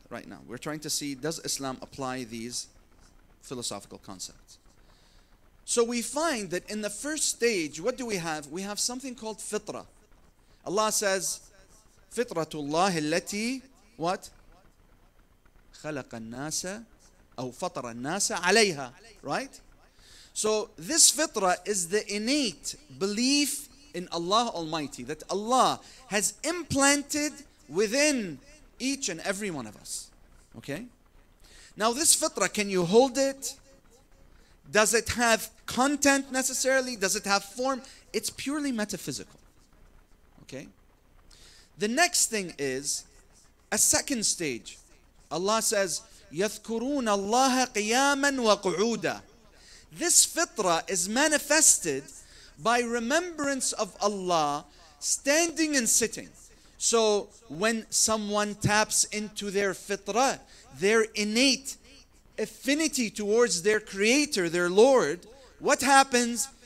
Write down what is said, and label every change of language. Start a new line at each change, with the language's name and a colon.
English: Right now, we're trying to see, does Islam apply these philosophical concepts? So we find that in the first stage, what do we have? We have something called fitrah. Allah says, Fitratullah allati, what?
Arabic: خلق الناس أو فطر الناس عليها, right?
English: So this fitrah is the innate belief in Allah Almighty, that Allah has implanted within each and every one of us. Okay? Now this fitrah, can you hold it? Does it have content necessarily? Does it have form? It's purely metaphysical. Okay? The next thing is a second stage.
Arabic: Allah says, يَذْكُرُونَ اللَّهَ قِيَامًا وَقُعُودًا.
English: This fitrah is manifested by remembrance of Allah standing and sitting. So when someone taps into their fitrah, their innate affinity towards their creator, their Lord, what happens?